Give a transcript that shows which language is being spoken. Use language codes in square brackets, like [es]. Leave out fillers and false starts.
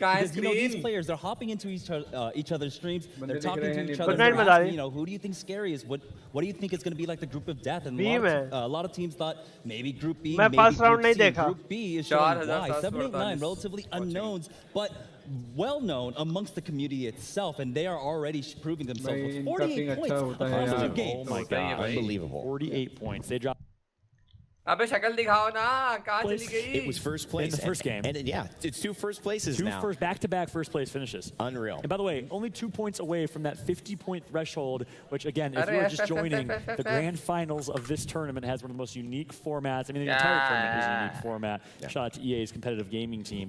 [en] Because, you know, these players, they're hopping into each other's streams, they're talking to each other, they're asking, you know, who do you think scary is? What do you think is going to be like the group of death? And a lot of teams thought maybe Group B, maybe Group C. Group B is showing why. 789, relatively unknowns, but well-known amongst the community itself, and they are already proving themselves with 48 points across 2 games. Oh my God. Unbelievable. 48 points. They dropped. [hi] अबे शक्ल दिखाओ ना कहाँ चली गई? [en] It was first place in the first game. And yeah, it's 2 first places now. 2 back-to-back first place finishes. Unreal. And by the way, only 2 points away from that 50-point threshold, which again, if you're just joining, the grand finals of this tournament has one of the most unique formats. I mean, the entire tournament is a unique format. Shout out to EA's competitive gaming team.